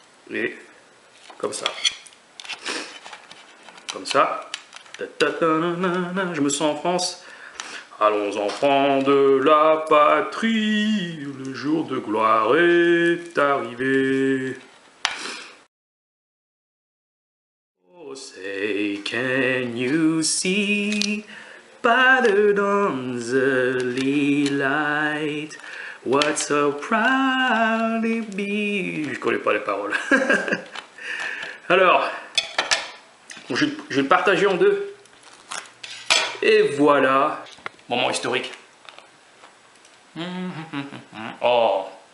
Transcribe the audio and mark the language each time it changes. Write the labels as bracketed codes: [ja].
[fr] Et comme ça. Comme ça. Je me sens en France. Allons enfants de la patrie, le jour de gloire est arrivé. [en] Oh, say, can you see by the dawn's early light what so proudly be... [fr] Je connais pas les paroles. Alors, je vais le partager en deux. Et voilà. Moment historique. Oh.